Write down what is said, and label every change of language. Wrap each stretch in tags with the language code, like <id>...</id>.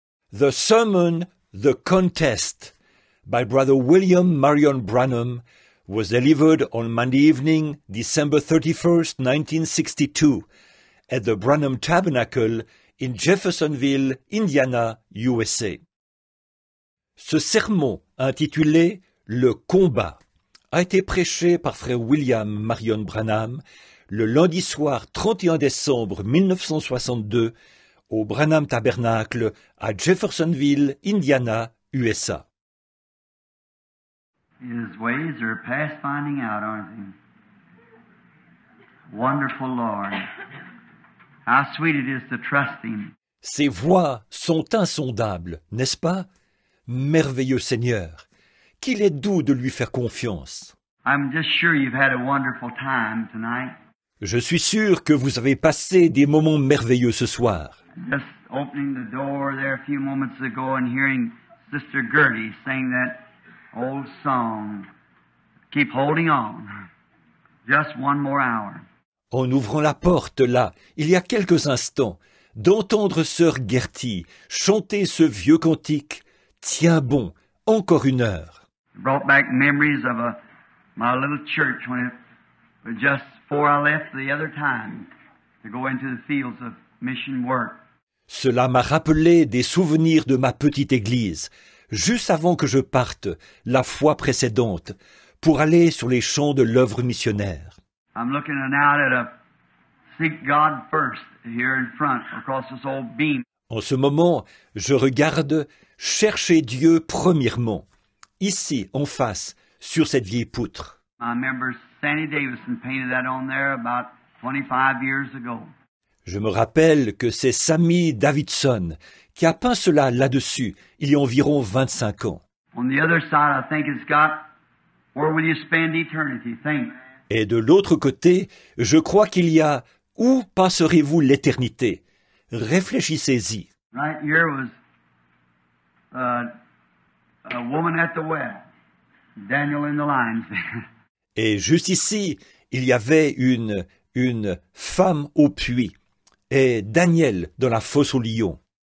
<en>The sermon, The Contest, by Brother William Marion Branham, was delivered on Monday evening, December 31st, 1962, at the Branham Tabernacle in Jeffersonville, Indiana, USA.</en> <fr>Ce sermon, intitulé « Le combat », a été prêché par frère William Marion Branham le lundi soir 31 décembre 1962 au Branham Tabernacle à Jeffersonville, Indiana, USA.</fr> <en>His ways are past finding out, aren't they? Wonderful Lord. How sweet it is to trust Him.</en> <fr>Ses voies sont insondables, n'est-ce pas? Merveilleux Seigneur, qu'il est doux de lui faire confiance.</fr> <en>I'm just sure you've had a wonderful time tonight.</en> <fr>Je suis sûr que vous avez passé des moments merveilleux ce soir.</fr> <en>Just opening the door there a few moments ago and hearing Sister Gertie sing that old song, Keep Holding On. Just one more hour.</en> <fr>En ouvrant la porte là, il y a quelques instants, d'entendre sœur Gertie chanter ce vieux cantique, Tiens bon, encore une heure.</fr> <en>It brought back memories of my little church when it was just before I left the other time to go into the fields of mission work.</en> <fr>Cela m'a rappelé des souvenirs de ma petite église, juste avant que je parte, la fois précédente, pour aller sur les champs de l'œuvre missionnaire.</fr> <en>I'm looking out at a Seek God First here in front across this old beam.</en> <fr>En ce moment, je regarde Chercher Dieu premièrement, ici, en face, sur cette vieille poutre.</fr> <en>I remember Sandy Davison painted that on there about 25 years ago.</en> <fr>Je me rappelle que c'est Sammy Davidson qui a peint cela là-dessus, il y a environ 25 ans.</fr> <en>On the other side, I think it's got, Where will you spend eternity? Think.</en> <fr>Et de l'autre côté, je crois qu'il y a Où passerez-vous l'éternité? Réfléchissez-y.</fr> <en>Right here was a woman at the well, Daniel in the lion's den.</en> <fr>Et juste ici, il y avait une femme au puits et Daniel dans la fosse aux lions.</fr>